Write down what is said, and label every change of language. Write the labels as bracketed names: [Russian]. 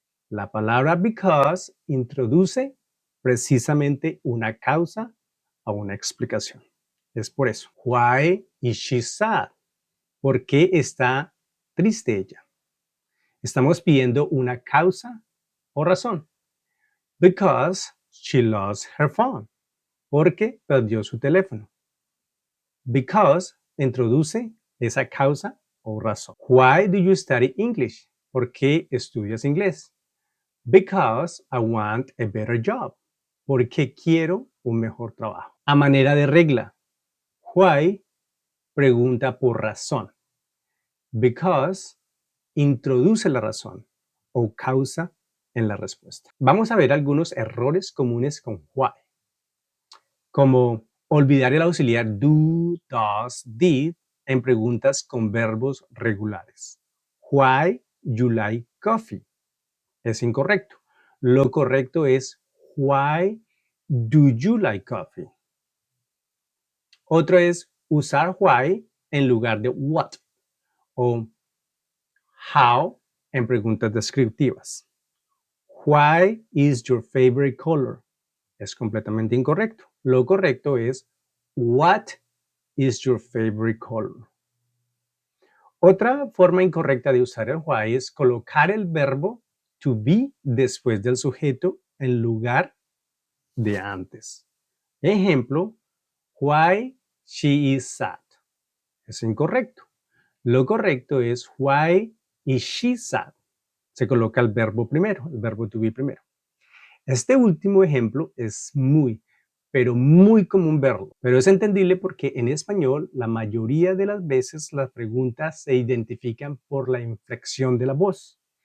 [Spanish] La palabra because introduce precisamente una causa o una explicación. Es por eso. [English] Why is she sad? [Spanish] ¿Por qué está triste ella? Estamos pidiendo una causa o razón. [English] Because she lost her phone. [Spanish] Porque perdió su teléfono. Because introduce esa causa o razón. [English] Why do you study English? [Spanish] ¿Por qué estudias inglés? [English] Because I want a better job. [Spanish] Porque quiero un mejor trabajo. A manera de regla, why pregunta por razón. Because introduce la razón o causa en la respuesta. Vamos a ver algunos errores comunes con why, como olvidar el auxiliar do, does, did en preguntas con verbos regulares. [English] Why you like coffee? [Spanish] Es incorrecto. Lo correcto es [English] why do you like coffee? [Spanish] Otro es usar why en lugar de what o how en preguntas descriptivas. [English] Why is your favorite color? [Spanish] Es completamente incorrecto. Lo correcto es [English] what is your favorite color? [Spanish] Otra forma incorrecta de usar el why es colocar el verbo to be después del sujeto en lugar de antes. [English] Ejemplo, why she is sad. [Spanish] Es incorrecto. Lo correcto es [English] why is she sad. [Spanish] Se coloca el verbo primero, el verbo to be primero. Este último ejemplo es pero muy común verlo. Pero es entendible porque en español la mayoría de las veces las preguntas se identifican por la inflexión de la voz.